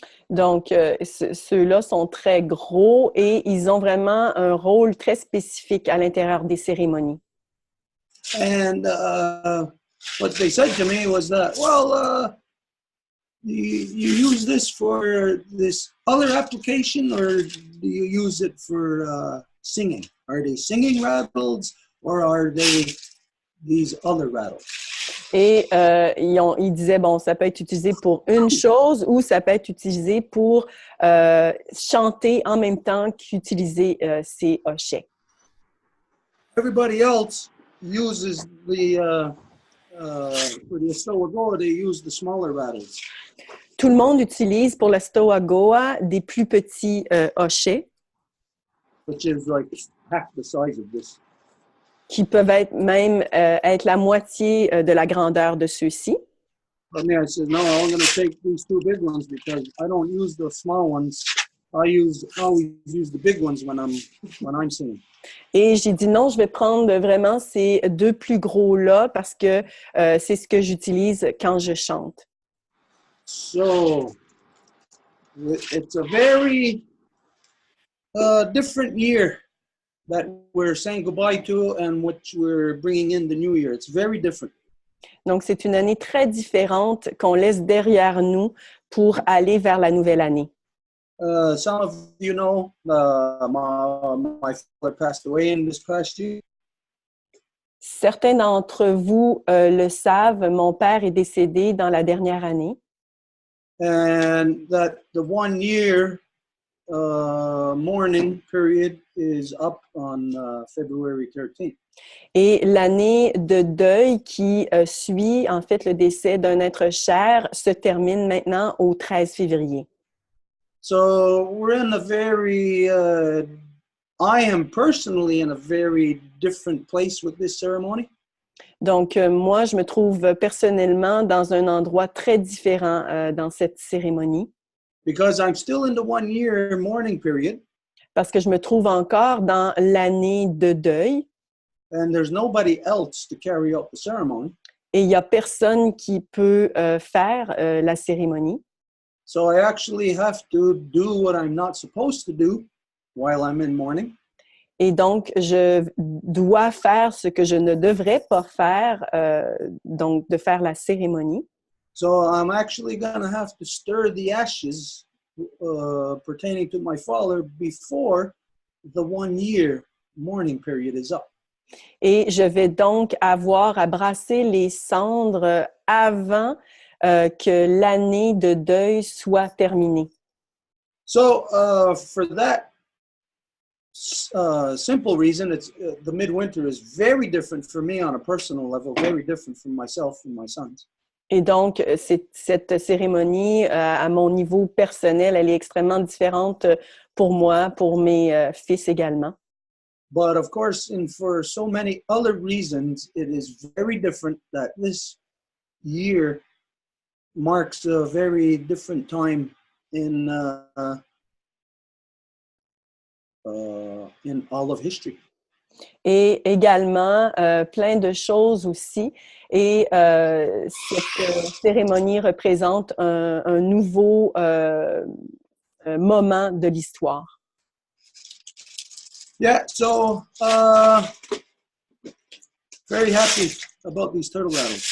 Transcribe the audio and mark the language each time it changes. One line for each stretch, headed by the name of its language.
French: Donc, ceux-là sont très gros et ils ont vraiment un rôle très spécifique à l'intérieur des cérémonies.
English: And what they said to me was that, well, you use this for this other application, or do you use it for singing? Are they singing rattles, or are they these other rattles?
French: Et ils disaient, bon, ça peut être utilisé pour une chose ou ça peut être utilisé pour chanter en même temps qu'utiliser ces hochets.
English: Everybody else uses for the Stoa, they use the smaller rattles.
French: Tout le monde utilise pour la Stoa Goa des plus petits hochets.
English: Which is like half the size of this.
French: Qui peuvent être même être la moitié de la grandeur de ceux-ci.
English: But me, I said, no, I'm going to take these 2 big ones because I don't use the small ones. I always use the big ones when I'm singing.
French: Et j'ai dit non, je vais prendre vraiment ces 2 plus gros-là parce que c'est ce que j'utilise quand je chante.
English: So, it's a very different year that we're saying goodbye to and which we're bringing in the new year. It's very different.
French: Donc, c'est une année très différente qu'on laisse derrière nous pour aller vers la nouvelle année.
English: Some of you know, my father passed away in this past year.
French: Certains d'entre vous le savent, mon père est décédé dans la dernière année.
English: And that the 1 year mourning period is up on February 13th.
French: Et l'année de deuil qui suit, en fait, le décès d'un être cher se termine maintenant au 13 février.
English: So we're in a very, I am personally in a very different place with this ceremony.
French: Donc, moi, je me trouve personnellement dans un endroit très différent dans cette cérémonie.
English: because I'm still in the 1 year mourning period,
French: parce que je me trouve encore dans l'année de deuil
English: and there's nobody else to carry out the ceremony.
French: et il n'y a personne qui peut faire la cérémonie.
English: So I actually have to do what I'm not supposed to do while I'm in mourning.
French: Et donc, je dois faire ce que je ne devrais pas faire, donc de faire la cérémonie.
English: So I'm actually going to have to stir the ashes pertaining to my father before the 1 year mourning period is up.
French: Et je vais donc avoir à brasser les cendres avant que l'année de deuil soit terminée.
English: So for that simple reason, it's the midwinter is very different for me on a personal level, very different from myself and my sons.
French: Et donc, cette cérémonie, à mon niveau personnel, elle est extrêmement différente pour moi, pour mes fils également.
English: But of course, and for so many other reasons, it is very different that this year marks a very different time in all of history.
French: Et également, plein de choses aussi. Et cette cérémonie représente un nouveau moment de l'histoire.
English: Yeah, so very happy about these turtle rattles.